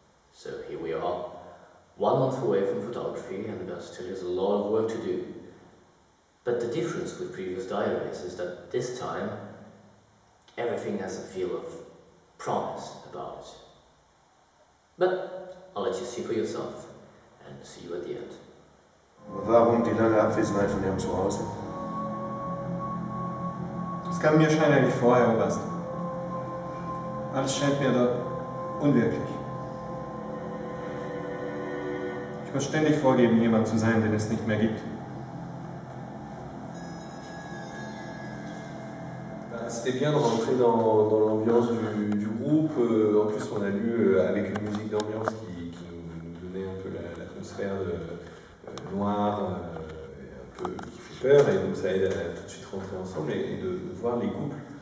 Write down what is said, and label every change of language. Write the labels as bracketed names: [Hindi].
[English] So here we are, 1 month away from photography, and there still is a lot of work to do. But the difference with previous diaries is that this time, everything has a feel of promise about it. But I'll let you see for yourself, and see you at the end. [German] Warum die lange Abwesenheit von Ihrem Zuhause? Es kam mir scheinbar vor, Herr Oberst. Alles scheint mir dort unwirklich. Ich muss ständig vorgeben, jemand zu sein, den es nicht mehr gibt. [French] C'était bien de rentrer dans l'ambiance du groupe. En plus, on a lu avec une musique d'ambiance qui nous donnait un peu l'atmosphère noire, un peu qui fait peur, et donc ça aide à tout de suite rentrer ensemble et de voir les couples.